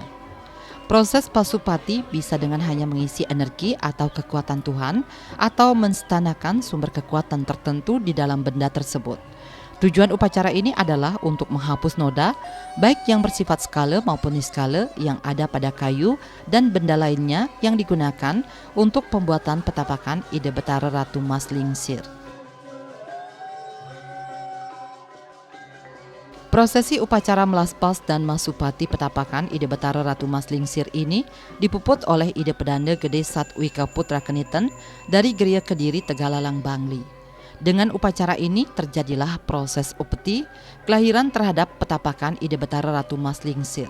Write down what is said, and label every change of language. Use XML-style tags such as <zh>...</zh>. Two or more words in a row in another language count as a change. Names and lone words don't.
<id>Proses Pasupati bisa dengan hanya mengisi energi atau kekuatan Tuhan atau menstanakan sumber kekuatan tertentu di dalam benda tersebut. Tujuan upacara ini adalah untuk menghapus noda, baik yang bersifat skala maupun niskala yang ada pada kayu dan benda lainnya yang digunakan untuk pembuatan petapakan Ida Betara Ratu Mas Lingsir. Prosesi upacara melas pas dan masupati petapakan Ida Betara Ratu Mas Lingsir ini dipuput oleh Ida Pedanda Gede Satwika Putra Keniten dari Geria Kediri Tegalalang Bangli. Dengan upacara ini terjadilah proses upeti, kelahiran terhadap petapakan Ida Betara Ratu Mas Lingsir.</id>